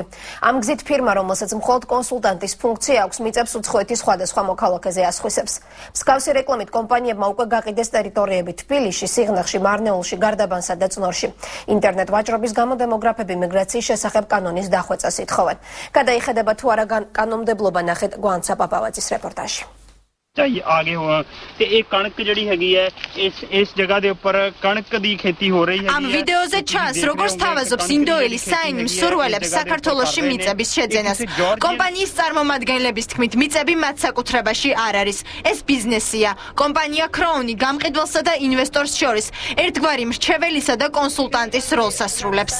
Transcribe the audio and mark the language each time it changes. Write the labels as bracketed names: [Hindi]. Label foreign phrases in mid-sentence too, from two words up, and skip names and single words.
[Georgian] Ამ გზით ფირმა, რომელსაც მხოლოდ კონსულტანტის ფუნქცია აქვს, მიწებს უცხოეთის სხვადასხვა მოქალაქეზე ასხვისებს. მსგავსი რეკლამით კომპანიებმა უკვე გაყიდეს ტერიტორიები თბილისში, სიღნაღში, მარნეულში, გარდაბანსა და წნორში. ინტერნეტ ვაჭრობის გამო დემოგრაფები მიგრაციის შესახებ კანონის დახვეწას ითხოვენ. გადაიხედება თუ არა კანონმდებლობა, ნახეთ გვანცა პაპავაძის რეპორტაჟი. [Punjabi] ਆਗੇ ਹੁਆ ਤੇ ਇੱਕ ਕਣਕ ਜੜੀ ਹੈਗੀ ਹੈ ਇਸ ਜਗ੍ਹਾ ਦੇ ਉੱਪਰ ਕਣਕ ਦੀ ਖੇਤੀ ਹੋ ਰਹੀ ਹੈ [Georgian] ამ ვიდეოზე ჩანს როგორც თავაზობს ინდოელი საინი მსურველებს საქართველოში მიწების შეძენას. კომპანიის წარმომადგენლების თქმით, მიწები მათ საკუთრებაში არ არის. ეს ბიზნესია. კომპანია Crown გამყიდველსა და ინვესტორს შორის ერთგვარი მრჩეველისა და კონსულტანტის როლს ასრულებს.